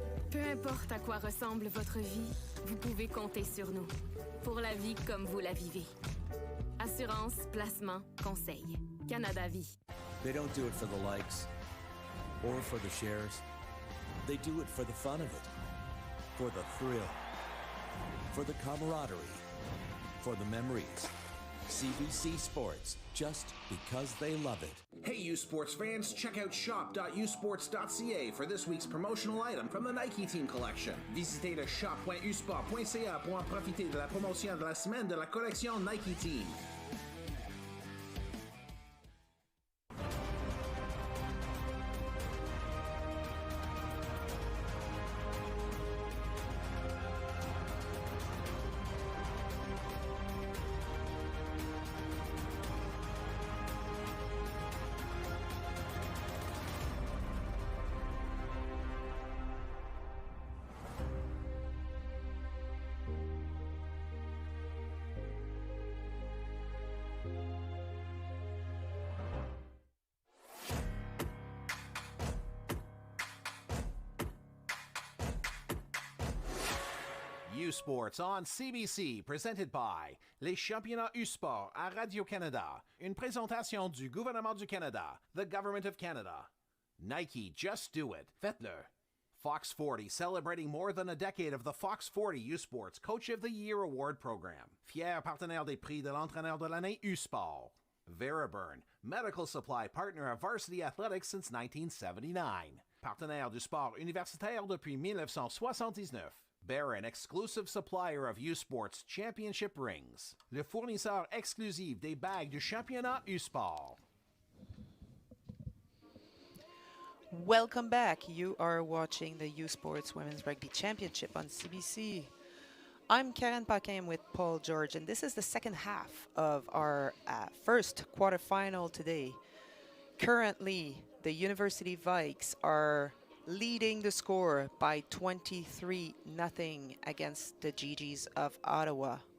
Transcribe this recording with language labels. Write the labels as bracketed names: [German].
[French] Peu importe à quoi ressemble votre vie, vous pouvez compter sur nous. Pour la vie comme vous la vivez. Assurance, placement, conseil. Canada Vie. [English] They don't do it for the likes or for the shares. They do it for the fun of it, for the thrill, for the camaraderie, for the memories. CBC Sports, just because they love it. Hey, U Sports fans, check out shop.usports.ca for this week's promotional item from the Nike Team Collection. [French] Visitez le shop.usport.ca pour en profiter de la promotion de la semaine de la collection Nike Team. [English] U Sports on CBC, presented by [French] les championnats U-Sport à Radio-Canada. Une présentation du gouvernement du Canada, [English] the Government of Canada. Nike, just do it. [French] Faites-le. [English] Fox 40, celebrating more than a decade of the Fox 40 U-Sports Coach of the Year Award Program. [French] Fier partenaire des prix de l'entraîneur de l'année U-Sport. [English] Veraburn, medical supply partner of Varsity Athletics since 1979. [French] Partenaire du sport universitaire depuis 1979. [English] Barron, exclusive supplier of U-Sports Championship rings. [French] Le fournisseur exclusif des bagues du championnat U-Sport. [English] Welcome back. You are watching the U-Sports Women's Rugby Championship on CBC. I'm Karen Paquin with Paul George, and this is the second half of our first quarterfinal today. Currently, the University Vikes are leading the score by 23-0 against the GGs of Ottawa.